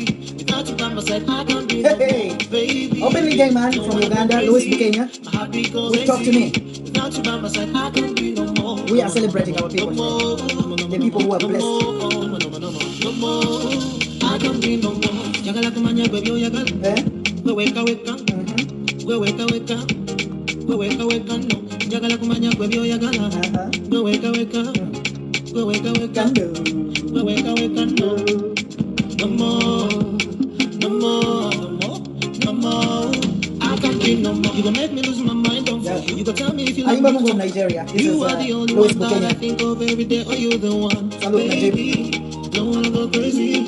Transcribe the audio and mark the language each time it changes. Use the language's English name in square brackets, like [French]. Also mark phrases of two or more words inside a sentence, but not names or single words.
[English] Without you by my side, I can't breathe. Hey, baby. openly gay man from Uganda, Louis Bukenya. My heartbeat goes Talk to me. Without Without you by my side, I can't be no more. We are celebrating our people today. The people who are blessed. No more. I can't be no more. [Ganda] Yagala kumanya baby, yagala. We weka weka. We weka weka. We weka weka no. Yagala kumanya baby, yagala. We weka weka. We weka weka. We weka weka no. [English] No more. No more. No more. No more. I can't be no more. You gonna make me lose my mind, don't you? You gonna tell me if you like me. From Nigeria. You are the only one that I think of every day. Are you the one? Baby, don't wanna go crazy.